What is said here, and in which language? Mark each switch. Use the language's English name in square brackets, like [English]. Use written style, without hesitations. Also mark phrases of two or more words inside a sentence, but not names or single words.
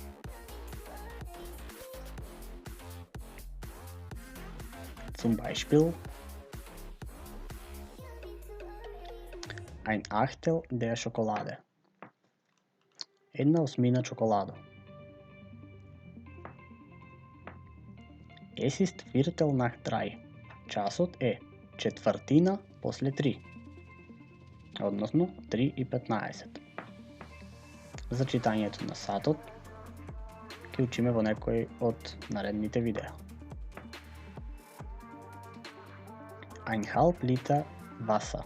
[German] Zum Beispiel ein Achtel der Schokolade. 1/8 чоколадо. Es ist Viertel nach 3. [Macedonian] Часот е четвртина после 3. Односно 3:15. За читањето на сатот ќе учиме во некој од наредните видеа. [German] Ein halb Liter Wasser.